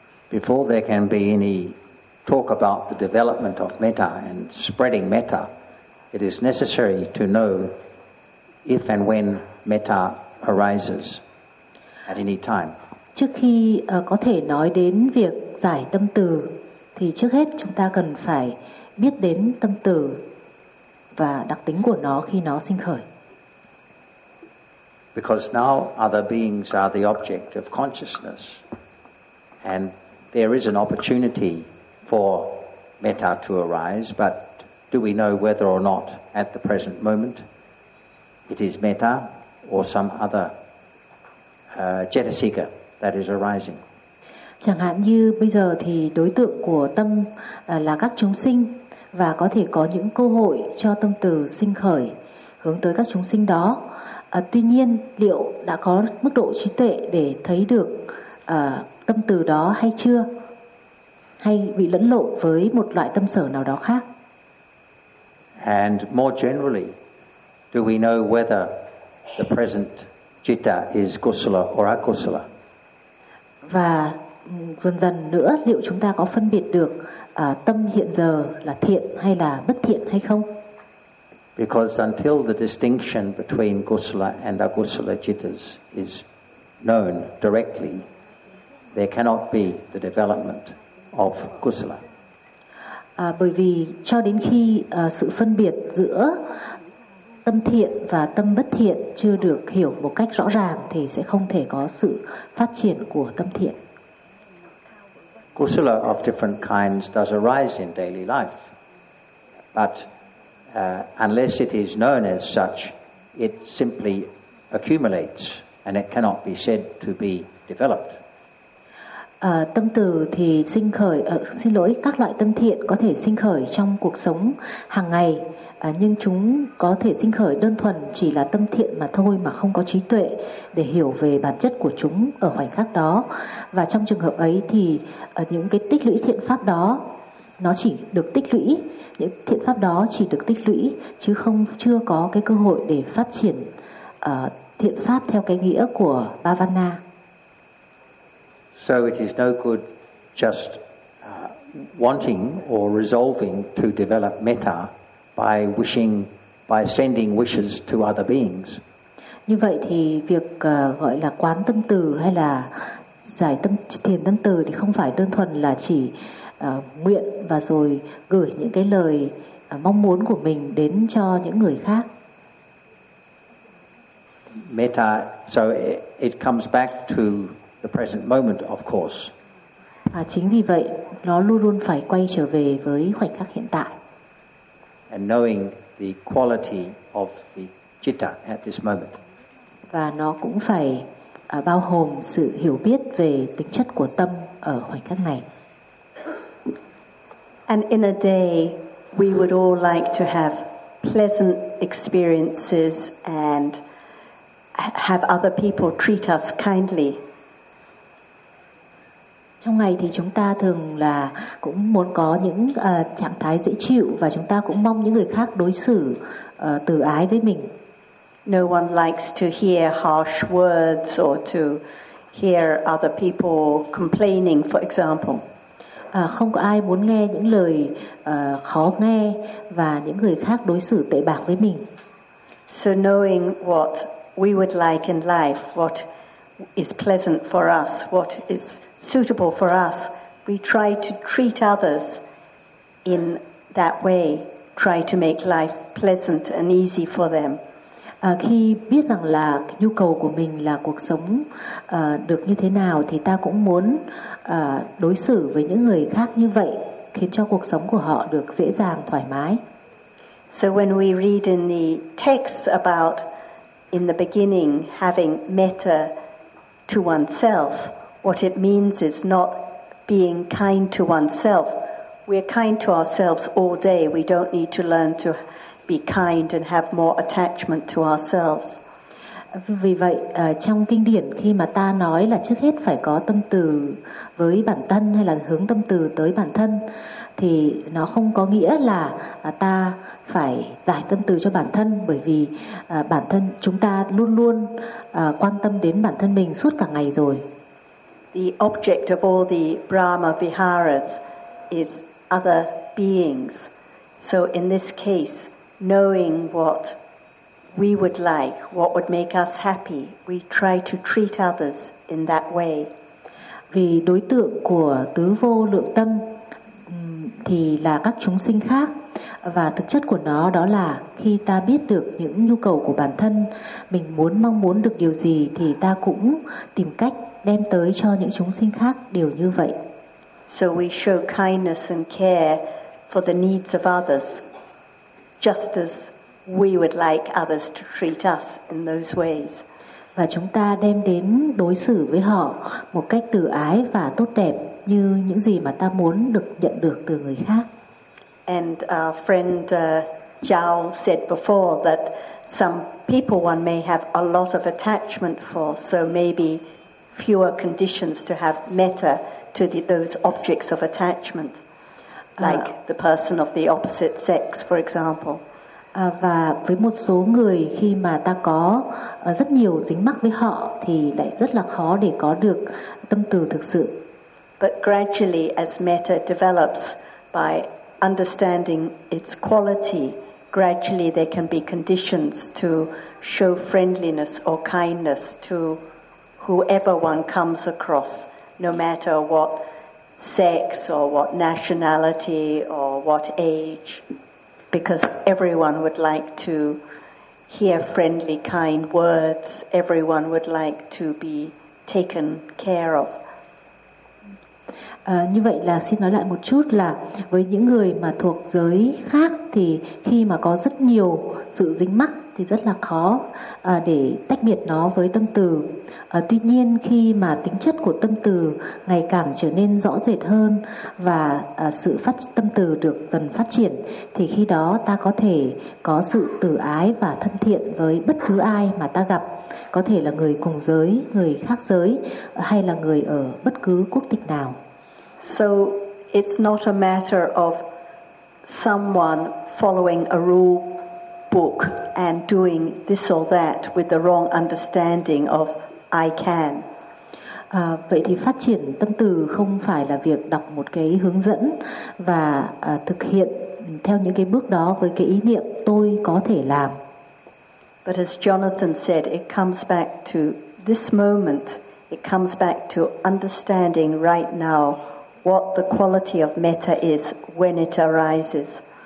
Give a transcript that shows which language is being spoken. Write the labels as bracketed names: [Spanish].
[English] before there can be any talk about the development of metta and spreading metta. It is necessary to know if and when metta arises at any time. [Vietnamese] Trước khi có thể nói đến việc giải tâm từ, thì trước hết chúng ta cần phải biết đến tâm từ và đặc tính của nó khi nó sinh khởi. [English] Because now other beings are the object of consciousness, and there is an opportunity for metta to arise, but do we know whether or not at the present moment it is metta or some other jetasika that is arising? [Vietnamese] Chẳng hạn như bây giờ thì đối tượng của tâm là các chúng sinh, và có thể có những cơ hội cho tâm từ sinh khởi hướng tới các chúng sinh đó. Tuy nhiên, liệu đã có mức độ trí tuệ để thấy được tâm từ đó hay chưa? Hay bị lẫn lộn với một loại tâm sở nào đó khác? [English] And more generally, do we know whether the present citta is kusala or akusala? [Vietnamese] Và dần dần nữa, liệu chúng ta có phân biệt được tâm hiện giờ là thiện hay là bất thiện hay không? [English] Because until the distinction between kusala and akusala cittas is known directly, there cannot be the development of kusala. [Vietnamese] Bởi vì cho đến khi sự phân biệt giữa tâm thiện và tâm bất thiện chưa được hiểu một cách rõ ràng thì sẽ không thể có sự phát triển của tâm thiện. [English] Kusala of different kinds does arise in daily life, but unless it is known as such, it simply accumulates and it cannot be said to be developed. [Vietnamese] Tâm từ thì sinh khởi, xin lỗi, các loại tâm thiện có thể sinh khởi trong cuộc sống hàng ngày, nhưng chúng có thể sinh khởi đơn thuần chỉ là tâm thiện mà thôi, mà không có trí tuệ để hiểu về bản chất của chúng ở khoảnh khắc đó. Và trong trường hợp ấy thì những cái tích lũy thiện pháp đó, nó chỉ được tích lũy, những thiện pháp đó chỉ được tích lũy, chứ không chưa có cái cơ hội để phát triển thiện pháp theo cái nghĩa của Bhavana. [English] So it is no good just wanting or resolving to develop metta by wishing, by sending wishes to other beings. [Vietnamese] Như vậy thì việc gọi là quán tâm từ hay là giải tâm thiền tâm từ thì không phải đơn thuần là chỉ nguyện và rồi gửi những cái lời mong muốn của mình đến cho những người khác. [English] Metta, so it comes back to the present moment, of course. [Vietnamese] À, chính vì vậy nó luôn luôn phải quay trở về với khoảnh khắc hiện tại. [English] And knowing the quality of the citta at this moment. [Vietnamese] Và nó cũng phải bao gồm sự hiểu biết về tính chất của tâm ở khoảnh khắc này. [English] And in a day, we would all like to have pleasant experiences and have other people treat us kindly. [Vietnamese] Trong ngày thì chúng ta thường là cũng muốn có những trạng thái dễ chịu và chúng ta cũng mong những người khác đối xử từ ái với mình. [English] No one likes to hear harsh words or to hear other people complaining, for example. [Vietnamese] Không có ai muốn nghe những lời khó nghe và những người khác đối xử tệ bạc với mình. [English] So knowing what we would like in life, what is pleasant for us, what is suitable for us, we try to treat others in that way, try to make life pleasant and easy for them. [Vietnamese] Khi biết rằng là nhu cầu của mình là cuộc sống được như thế nào thì ta cũng muốn đối xử với những người khác như vậy, khiến cho cuộc sống của họ được dễ dàng, thoải mái. [English] So when we read in the texts about in the beginning having metta to oneself, what it means is not being kind to oneself. We're kind to ourselves all day. We don't need to learn to be kind and have more attachment to ourselves. [Vietnamese] Vì vậy trong kinh điển khi mà ta nói là trước hết phải có tâm từ với bản thân hay là hướng tâm từ tới bản thân thì nó không có nghĩa là ta phải giải tâm từ cho bản thân, bởi vì bản thân chúng ta luôn luôn quan tâm đến bản thân mình suốt cả ngày rồi. [English] The object of all the Brahma Viharas is other beings. So in this case, knowing what we would like, what would make us happy, we try to treat others in that way. [Vietnamese] Vì đối tượng của tứ vô lượng tâm thì là các chúng sinh khác, và thực chất của nó đó là khi ta biết được những nhu cầu của bản thân, mình muốn mong muốn được điều gì thì ta cũng tìm cách đem tới cho những chúng sinh khác điều như vậy. [English] So we show kindness and care for the needs of others, just as we would like others to treat us in those ways. [Vietnamese] Và chúng ta đem đến đối xử với họ một cách từ ái và tốt đẹp như những gì mà ta muốn được nhận được từ người khác. [English] And our friend Zhao said before that some people one may have a lot of attachment for, so maybe fewer conditions to have metta to those objects of attachment. Like the person of the opposite sex, for example. [Vietnamese] Và với một số người khi mà ta có rất nhiều dính mắc với họ thì lại rất là khó để có được tâm từ thực sự. [English] But gradually, as metta develops by understanding its quality, gradually there can be conditions to show friendliness or kindness to whoever one comes across, no matter what sex or what nationality or what age, because everyone would like to hear friendly, kind words. Everyone would like to be taken care of. [Vietnamese] Như vậy là xin nói lại một chút là với những người mà thuộc giới khác thì khi mà có rất nhiều sự dính mắc thì rất là khó để tách biệt nó với tâm từ. Tuy nhiên khi mà tính chất của tâm từ ngày càng trở nên rõ rệt hơn và sự phát tâm từ được dần phát triển thì khi đó ta có thể có sự từ ái và thân thiện với bất cứ ai mà ta gặp, có thể là người cùng giới, người khác giới hay là người ở bất cứ quốc tịch nào. [English] So it's not a matter of someone following a rule book and doing this or that with the wrong understanding of I can. [Vietnamese] Vậy thì phát triển tâm từ không phải là việc đọc một cái hướng dẫn và thực hiện theo những cái bước đó với cái ý niệm tôi có thể làm. [English] But as Jonathan said, it comes back to this moment. It comes back to understanding right now what the quality of metta is when it arises.